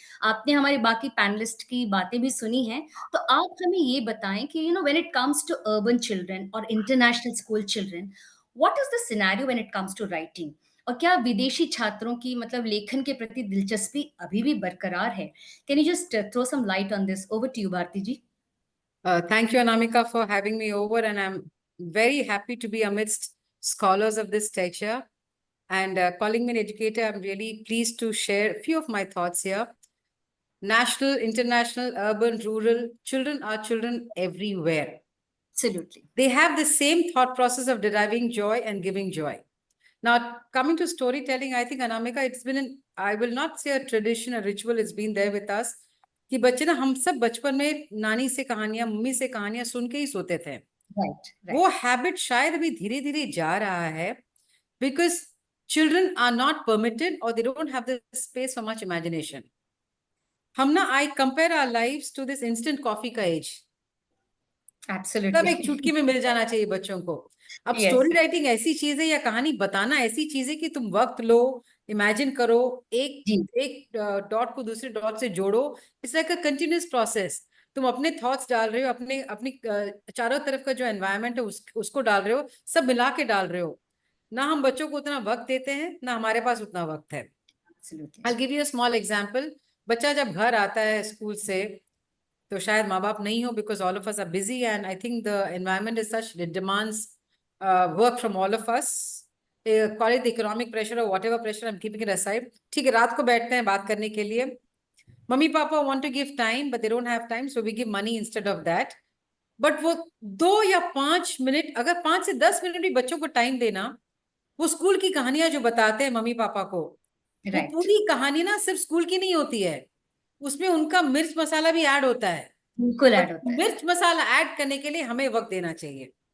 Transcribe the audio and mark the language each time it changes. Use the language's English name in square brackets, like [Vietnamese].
[Hindi] आपने हमारे बाकी पैनलिस्ट की बातें भी सुनी हैं तो आप हमें ये बताएं कि [English] when it comes to urban children और international school children what is the scenario when it comes to writing [Hindi] और क्या विदेशी छात्रों की मतलब लेखन के प्रति दिलचस्पी अभी भी बरकरार है [English] can you just throw some light on this over to you [Hindi] Bharti ji [English] Thank you, Anamika, for having me over, and I'm very happy to be amidst scholars of this stature. And calling me an educator, I'm really pleased to share a few of my thoughts here. National, international, urban, rural, children are children everywhere. Absolutely. They have the same thought process of deriving joy and giving joy. Now, coming to storytelling, I think, Anamika, it's been I will not say a tradition, a ritual, it's been there with us. [Hindi] कि बच्चे ना हम सब बचपन में नानी से कहानियां मम्मी से कहानियां सुन के ही सोते थे वो हैबिट शायद अभी धीरे धीरे जा रहा है [English] because children are not permitted और they don't have the space for much imagination [Hindi] हम ना [English] I compare our lives to this instant coffee [Hindi] का एज [English] absolutely [Hindi] सब एक चुटकी में मिल जाना चाहिए बच्चों को अब [English] Yes. [Hindi] स्टोरी राइटिंग ऐसी चीज है या कहानी बताना ऐसी चीज है कि तुम वक्त लो, इमेजिन करो, एक जी। एक डॉट को दूसरे डॉट से जोड़ो। [English] It's like a continuous process. [Hindi] तुम अपने थॉट्स डाल रहे हो, अपने अपनी चारों तरफ का जो एनवायरनमेंट है उसको डाल रहे हो, सब मिला के डाल रहे हो। ना हम बच्चों को उतना वक्त देते हैं, ना हमारे पास उतना वक्त है। [English] Absolutely. I'll give you a small example. [Hindi] बच्चा जब घर आता है स्कूल से, तो शायद माँ बाप नहीं हो, [English] because all of us are busy and I think the environment is such that demands work from all of us. Call it the economic pressure or whatever pressure, I'm keeping it aside. [Hindi] ठीक है, रात को बैठते हैं बात करने के लिए, mummy papa [English] want to give time but they don't have time, so we give money instead of that. [Hindi] But वो 2 या 5 मिनट, अगर 5 से 10 मिनट भी बच्चों को टाइम देना, वो स्कूल की कहानियां जो बताते हैं मम्मी पापा को, वो [English] Right. [Hindi] पूरी कहानी ना सिर्फ स्कूल की नहीं होती है, उसमें उनका मिर्च मसाला भी ऐड होता है। बिल्कुल ऐड होता है। मिर्च मसाला ऐड करने के लिए हमें वक्त देना चाहिए।